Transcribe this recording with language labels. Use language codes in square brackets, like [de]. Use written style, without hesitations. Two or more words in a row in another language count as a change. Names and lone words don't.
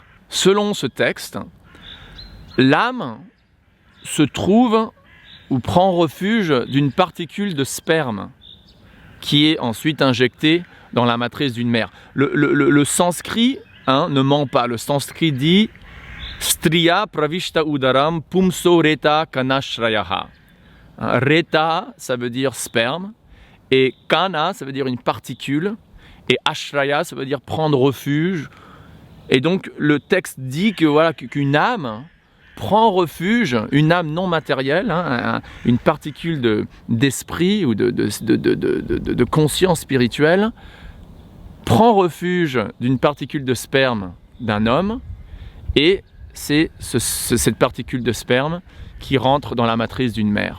[fr] Selon ce texte, l'âme se trouve ou prend refuge d'une particule de sperme qui est ensuite injectée dans la matrice d'une mère. Le sanskrit ne ment pas. Le sanskrit dit « [sa] स्त्रियाः प्रविष्ट उदरं पुंसो रेतः कणाश्रयः ». [fr] Reta, ça veut dire sperme, et kana, ça veut dire une particule, et ashraya, ça veut dire prendre refuge. Et donc le texte dit que voilà qu'une âme prend refuge, une âme non matérielle, une particule d'esprit ou de conscience spirituelle, prend refuge d'une particule de sperme d'un homme, et c'est cette particule de sperme qui rentre dans la matrice d'une mère.